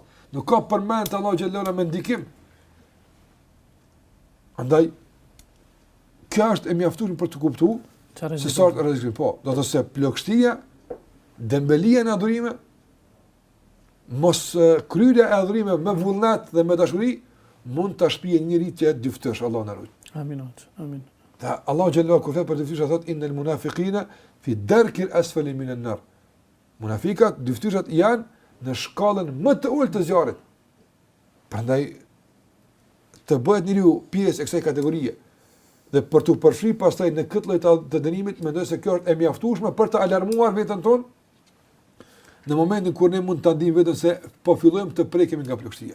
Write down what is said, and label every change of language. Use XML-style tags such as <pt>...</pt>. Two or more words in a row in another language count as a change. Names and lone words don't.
<sq>Nuk ka përmendje Allah xhallahu me ndikim. Andaj kjo është e mjaftueshme për të kuptuar se sa është rrezik. Po, do të thotë se plagështia, dembelia në adhurime, mos kryerja e adhurime me vullnet dhe me dashuri mund ta shpijë njëri që është dyftësh, Allah na ruaj. Amin. Amin. Ta Allah xhallahu kur flet për dyftësh thotë</sq> <ar>إن المنافقين في الدرك الأسفل من النار.</ar> <sq>Munafikat, dyftyshat janë në shkallën më të ulët të zjarrit. Prandaj të bëhet njeriu pjesë e kësaj kategorie dhe për të përfshi pastaj në këtë lloj të dënimit, mendoj se kjo është e mjaftueshme për të alarmuar veten tonë në momentin kur ne mund ta ndijmë veten se po fillojmë të prekemi nga plagështia.</sq>